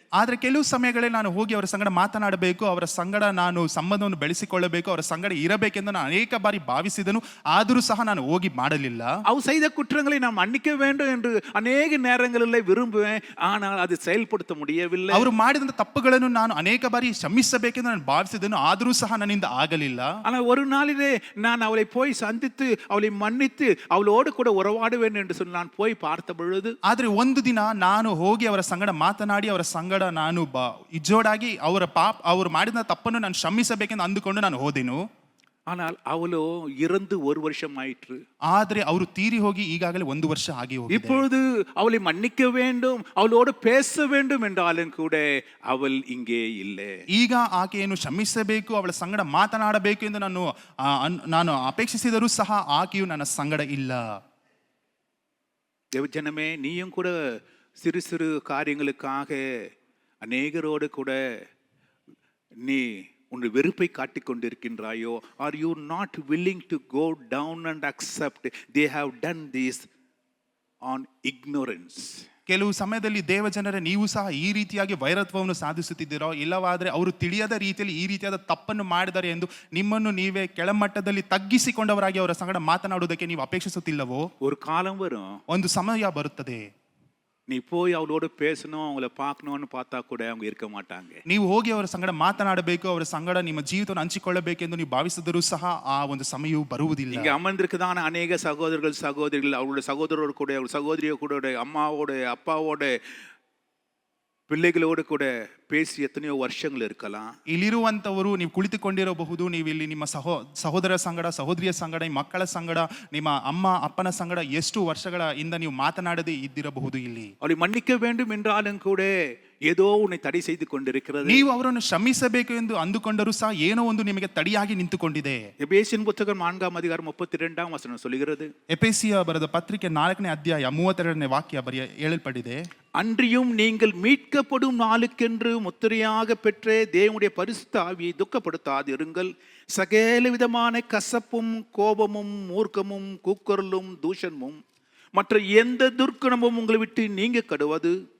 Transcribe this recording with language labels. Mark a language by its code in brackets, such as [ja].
[kn] ಆದ್ರೆ ಕೆಲವು ಸಮಯಗಳಲ್ಲಿ ನಾನು ಹೋಗಿ ಅವರ ಸಂಗಡ ಮಾತನಾಡಬೇಕು, ಅವರ ಸಂಗಡ ನಾನು ಸಂಬಂಧವನ್ನು ಬೆಳೆಸಿಕೊಳ್ಳಬೇಕು, ಅವರ ಸಂಗಡ ಇರಬೇಕೆಂದು ನಾನು ಅನೇಕ ಬಾರಿ ಭಾವಿಸಿದನು, ಆದರೂ ಸಹ ನಾನು ಹೋಗಿ ಮಾಡಲಿಲ್ಲ. [ta] அவர் செய்த குற்றங்களை நான் மன்னிக்க வேண்டும் என்று ಅನೇಕ நேரங்களில் விரும்புவேன், ஆனால் அது செயல்படுத்த முடியவில்லை. [kn] ಅವರು ಮಾಡಿದ ತಪ್ಪುಗಳನ್ನು ನಾನು ಅನೇಕ ಬಾರಿ ಕ್ಷಮಿಸಬೇಕೆಂದು ನಾನು ಭಾವಿಸಿದನು, ಆದರೂ ಸಹ ನನ್ನಿಂದ ಆಗಲಿಲ್ಲ. [ta] ஆனால் ஒரு நாளிலே நான் அவளை போய் சந்தித்து அவளை மன்னித்து அவளோடு கூட உறவாடுவேன் என்று சொல்லி நான் போய் பார்த்த பொழுது, [kn] ಆದ್ರೆ ಒಂದು ದಿನ ನಾನು ಹೋಗಿ ಅವರ ಸಂಗಡ ಮಾತನಾಡಿ ಅವರ ಸಂಗಡ ನಾನು ಇಜ್ಜೋಡಾಗಿ ಅವರು ಮಾಡಿದ ತಪ್ಪನ್ನು ನಾನು ಕ್ಷಮಿಸಬೇಕೆಂದು ಅಂದುಕೊಂಡು ನಾನು ಹೋದೆನು. [ta] ஆனால் அவளோ இறந்து ஒரு வருஷம் ஆயிற்று. [kn] ಆದ್ರೆ ಅವರು ತೀರಿ ಹೋಗಿ ಈಗಾಗಲೇ 1 ವರ್ಷ ಆಗಿ ಹೋಗಿದೆ. [ta] இப்பொழுது அவளை மன்னிக்க வேண்டும், ಅವಳோடு பேச வேண்டும் என்றாலும் ಕೂಡ ಅವள் இங்கே இல்லை. [kn] ಈಗ ಆಕೆಯನ್ನು ಕ್ಷಮಿಸಬೇಕು, ಅವಳ ಸಂಗಡ ಮಾತನಾಡಬೇಕು ಎಂದು ನಾನು ಅಪೇಕ್ಷಿಸಿದರೂ ಸಹ ಆಕೆಯು ನನ್ನ ಸಂಗಡ ಇಲ್ಲ. [ta] தேவஜனமே, நீயும் கூட சிறு சிறு காரியங்களுக்காக அநேகரோடு கூட நீ உன் வெறுப்பை காட்டிக் கொண்டிருக்கின்றாயோ? [en] Are you not willing to go down and accept they have done this on ignorance? [kn] ಕೆಲವು ಸಮಯದಲ್ಲಿ ದೇವಜನರೇ ನೀವು ಸಹ ಈ ರೀತಿಯಾಗಿ ವೈರತ್ವವನ್ನು ಸಾಧಿಸುತ್ತಿದ್ದೀರೋ, ಇಲ್ಲವಾದರೆ ಅವರು ತಿಳಿಯದ ರೀತಿಯಲ್ಲಿ ಈ ರೀತಿಯಾದ ತಪ್ಪನ್ನು ಮಾಡಿದ್ದಾರೆ ಎಂದು ನಿಮ್ಮನ್ನು ನೀವೇ ಕೆಳಮಟ್ಟದಲ್ಲಿ ತಗ್ಗಿಸಿಕೊಂಡವರಾಗಿ ಅವರ ಸಂಗಡ ಮಾತನಾಡುವುದಕ್ಕೆ ನೀವು ಅಪೇಕ್ಷಿಸುತ್ತಿಲ್ಲವೋ? [ta] ஒரு காலம் வரும், [kn] ಒಂದು ಸಮಯ ಬರುತ್ತದೆ, [ta] நீ போய் அவளோட பேசணும், அவங்கள பார்க்கணும்னு பார்த்தா கூட அவங்க இருக்க மாட்டாங்க. [kn] ನೀವು ಹೋಗಿ ಅವರ ಸಂಗಡ ಮಾತನಾಡಬೇಕು, ಅವರ ಸಂಗಡ ನಿಮ್ಮ ಜೀವಿತವನ್ನು ಹಂಚಿಕೊಳ್ಳಬೇಕೆಂದು ನೀವು ಭಾವಿಸಿದರೂ ಸಹ ಆ ಒಂದು ಸಮಯವು ಬರುವುದಿಲ್ಲ. [ta] இங்க அமர்ந்திருக்கதான அநேக சகோதரர்கள் சகோதரிகள் அவருடைய சகோதரரோடு கூட, அவருடைய சகோதரியோடு கூட, அம்மாவோட அப்பாவோட பிள்ளைகளோடு கூட பேசி எத்தனையோ வருஷங்கள் இருக்கலாம். [kn] ಇಲ್ಲಿರುವಂತವರು ನೀವು ಕುಳಿತುಕೊಂಡಿರಬಹುದು, ನೀವು ಇಲ್ಲಿ ನಿಮ್ಮ ಸಹೋದರ ಸಂಗಡ, ಸಹೋದರಿಯ ಸಂಗಡ, ಮಕ್ಕಳ ಸಂಗಡ, ನಿಮ್ಮ ಅಮ್ಮ ಅಪ್ಪನ ಸಂಗಡ ಎಷ್ಟು ವರ್ಷಗಳ ಇಂದ ನೀವು ಮಾತನಾಡದೆ ಇದ್ದಿರಬಹುದು. ಇಲ್ಲಿ [ta] அவளை மன்னிக்க வேண்டும் என்றாலும் கூட ஏதோ உன்னை தடை செய்து கொண்டிருக்கிறது. [kn] ನೀವು ಅವರನ್ನು ಕ್ಷಮಿಸಬೇಕು ಎಂದು ಅಂದುಕೊಂಡರೂ ಸಹ ಏನೋ ಒಂದು ನಿಮಗೆ ತಡೆಯಾಗಿ ನಿಂತುಕೊಂಡಿದೆ. [ta] எபேசியன் புத்தகம் 4 அதிகாரம் 32 வசனம் சொல்கிறது, [kn] ಎಫೆಸಿಯ ಬರೆದ ಪತ್ರಿಕೆ 4ನೇ ಅಧ್ಯಾಯ 32ನೇ ವಾಕ್ಯ ಹೇಳಲ್ಪಟ್ಟಿದೆ, [ta] அன்றியும் நீங்கள் மீட்கப்படும் நாளுக்கென்று முத்திரையாக பெற்ற தேவனுடைய பரிசுத்த ஆவியை துக்கப்படுத்தாதிருங்கள். சகல விதமான கசப்பும் கோபமும் மூர்க்கமும் கூக்குரலும் தூஷணமும் மற்ற எந்த துர்க்குணமும் உங்களை விட்டு நீங்க கடுவது.